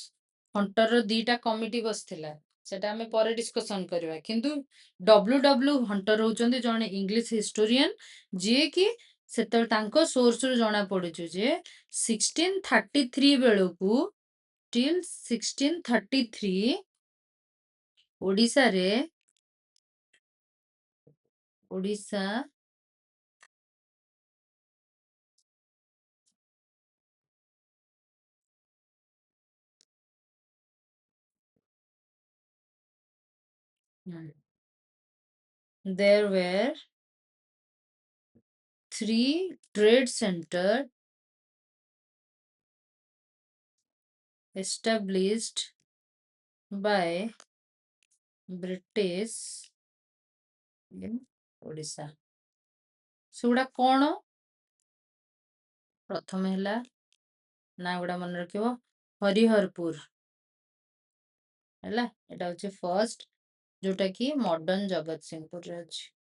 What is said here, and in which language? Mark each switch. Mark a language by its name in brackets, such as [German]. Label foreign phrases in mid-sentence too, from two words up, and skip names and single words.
[Odia] ହଣ୍ଟରର ଦିଟା କମିଟି ବସିଥିଲା ସେଟା ଆମେ ପରେ ଡିସ୍କସନ କରିବା କିନ୍ତୁ W ହଣ୍ଟର ହଉଛନ୍ତି ଜଣେ [English] English historian [Odia] ଯିଏ କି ସେତେବେଳେ ତାଙ୍କ ସୋର୍ସରୁ ଜଣା ପଡୁଛି ଯେ 1633 ବେଳକୁ till 1633 ଓଡ଼ିଶାରେ [English] ଓଡ଼ିଶା there were 3 trade center established by British in ଓଡ଼ିଶା। [Odia] ସେଗୁଡ଼ା କ'ଣ? ପ୍ରଥମେ ହେଲା ନା ଗୁଡ଼ା ମନେ ରଖିବ, ହରିହରପୁର ହେଲା, ଏଟା ହଉଛି ଫର୍ଷ୍ଟ, ଯୋଉଟା କି ମଡର୍ଣ୍ଣ ଜଗତସିଂହପୁରରେ ଅଛି।